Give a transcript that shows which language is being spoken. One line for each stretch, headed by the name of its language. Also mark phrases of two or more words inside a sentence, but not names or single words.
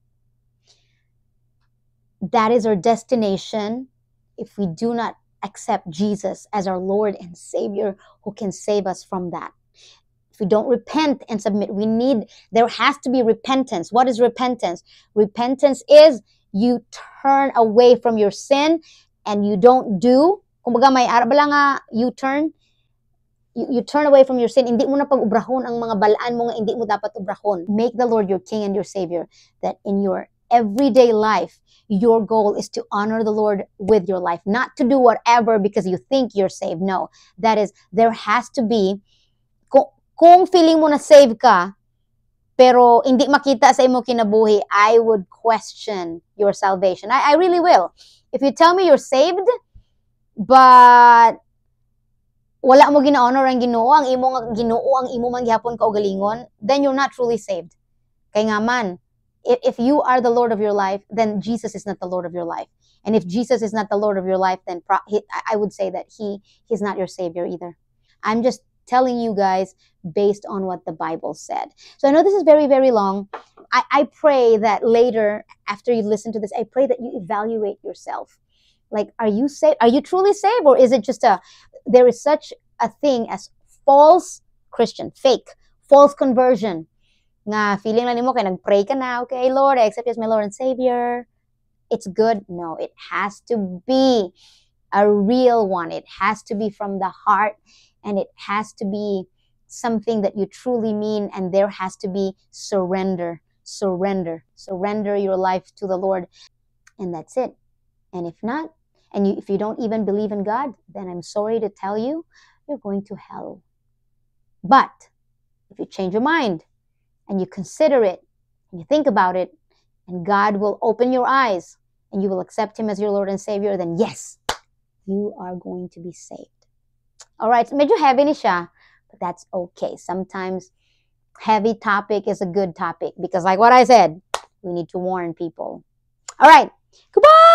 English: That is our destination if we do not accept Jesus as our Lord and Savior who can save us from that. If we don't repent and submit, there has to be repentance. What is repentance? Repentance is you turn away from your sin and you don't do.
Hiligaynon: Kumbaga may arabala nga U-turn.
English: You turn away from your sin.
Hiligaynon: Hindi mo na pag-ubrahon ang mga balaan mo nga hindi mo dapat ubrahon.
English: Make the Lord your King and your Savior. That in your everyday life, your goal is to honor the Lord with your life. Not to do whatever because you think you're saved. No. That is, there has to be,
Hiligaynon: kung feeling mo na save ka, pero hindi makita sa imo kinabuhi,
English: I would question your salvation. I really will. If you tell me you're saved, but
Hiligaynon: wala mo gina-honor ang Ginoo, ang imo man gihapon kaugalingon,
English: then you're not truly saved.
Hiligaynon: Kay nga man,
English: if you are the Lord of your life, then Jesus is not the Lord of your life. And if Jesus is not the Lord of your life, then I would say that he's not your Savior either. I'm just telling you guys based on what the Bible said. So I know this is very, very long. I pray that later, after you listen to this, I pray that you evaluate yourself. Like, are you saved? Are you truly saved? Or is it just there is such a thing as false Christian, fake, false conversion.
Hiligaynon: Nga, feeling lang nimo kay nag-pray ka na,
English: okay, Lord, I accept you as my Lord and Savior. It's good. No, it has to be a real one. It has to be from the heart, and it has to be something that you truly mean, and there has to be surrender. Surrender your life to the Lord, and that's it. And if not, and if you don't even believe in God, then I'm sorry to tell you, you're going to hell. But if you change your mind and you consider it and you think about it, and God will open your eyes and you will accept Him as your Lord and Savior, then yes, you are going to be saved.
Hiligaynon: All right, so medyo heavy ni siya,
English: but that's okay. Sometimes heavy topic is a good topic because like what I said, we need to warn people. All right, goodbye.